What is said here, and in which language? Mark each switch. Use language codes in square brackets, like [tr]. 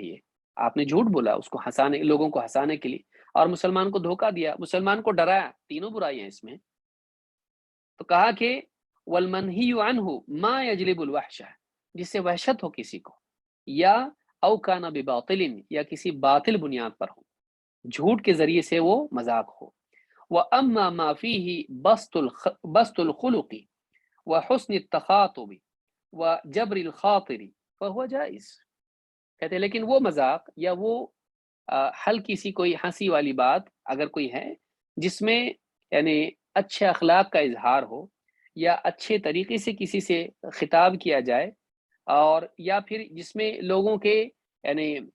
[ur] یہ آپ نے جھوٹ بولا اس کو ہنسانے، لوگوں کو ہنسانے کے لیے، اور مسلمان کو دھوکہ دیا، مسلمان کو ڈرایا. تینوں برائی ہیں اس میں. تو کہا کہ [ar] والمنہی عنہ ما یجلب الوحشہ، [ur] جس سے وحشت ہو کسی کو، یا [ar] او کان بباطل، [ur] یا کسی باطل بنیاد پر ہو، جھوٹ کے ذریعے سے وہ مذاق ہو. [ar] واما ما فیہ بسط الخلق وحسن التخاطب وجبر الخاطر فهو جائز. [ur] کہتے ہیں لیکن وہ مذاق یا وہ ہلکی سی کوئی ہنسی والی بات اگر کوئی ہے جس میں یعنی اچھے اخلاق کا اظہار ہو، یا اچھے طریقے سے کسی سے خطاب کیا جائے، اور یا پھر جس میں لوگوں کے یعنی